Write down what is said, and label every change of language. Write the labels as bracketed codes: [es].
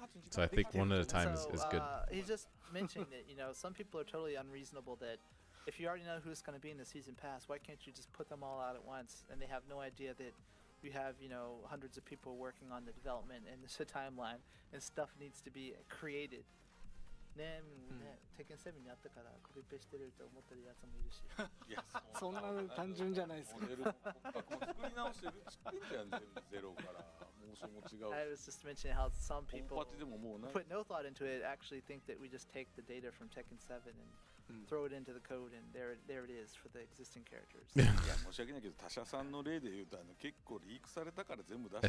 [en] So I think one at a time is good. He's just mentioning that, some people are totally unreasonable that if you already know who's going to be in the season pass, why can't you just put them all out at once? And they have no idea that you have, hundreds of people working on the development and there's a timeline and stuff needs to be created. [ja] ね、Tekken 7にあったからコピペしてると思ってるやつもいるし。いや、そんな単純じゃないですか。作り直してる作ってやん全部ゼロからモーションも違う。 [en] I was just mentioning how some people put no thought into it, actually think that we just take the data from Tekken 7 and throw it into the code, and there it is for the existing characters. [ja] いや申し訳ないけど他社さんの例で言うと結構リークされたから全部出した。